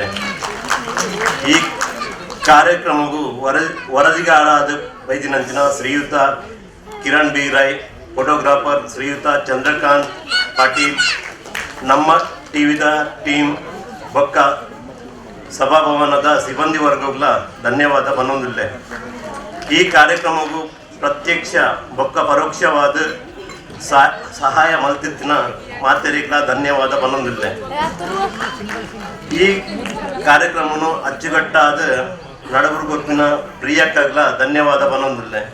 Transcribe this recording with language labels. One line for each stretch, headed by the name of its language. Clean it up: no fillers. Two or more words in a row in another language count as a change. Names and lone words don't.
Tulu: ಈ ಕಾರ್ಯಕ್ರಮಕ್ಕೂ ವರದಿಗಾರಾದ ವೈದ್ಯನಂಚಿನ ಶ್ರೀಯುತ ಕಿರಣ್ ಬಿ ರೈ, ಫೋಟೋಗ್ರಾಫರ್ ಶ್ರೀಯುತ ಚಂದ್ರಕಾಂತ್ ಪಾಟೀಲ್, ನಮ್ಮ ಟಿವಿದ ಟೀಮ್ ಬೊಕ್ಕ ಸಭಾಭವನದ ಸಿಬ್ಬಂದಿ ವರ್ಗಗಳ ಧನ್ಯವಾದ ಪನ್ನೊಂದಿಲ್ಲ. ಈ ಕಾರ್ಯಕ್ರಮಕ್ಕೂ ಪ್ರತ್ಯಕ್ಷ ಬೊಕ್ಕ ಪರೋಕ್ಷವಾದ ಸಹಾಯ ಮಲ್ತಿತ್ತಿನ ಮಾತೆರಿಗಳ ಧನ್ಯವಾದ ಪನ್ನೊಂದಿಲ್ಲ. ಈ ಕಾರ್ಯಕ್ರಮವನ್ನು ಅಚ್ಚುಕಟ್ಟಾದ ನಡಬರ್ಗೊತ್ತಿನ ಪ್ರಿಯಕ್ಕಗಳ ಧನ್ಯವಾದ ಪನ್ನೊಂದಿಲ್ಲ.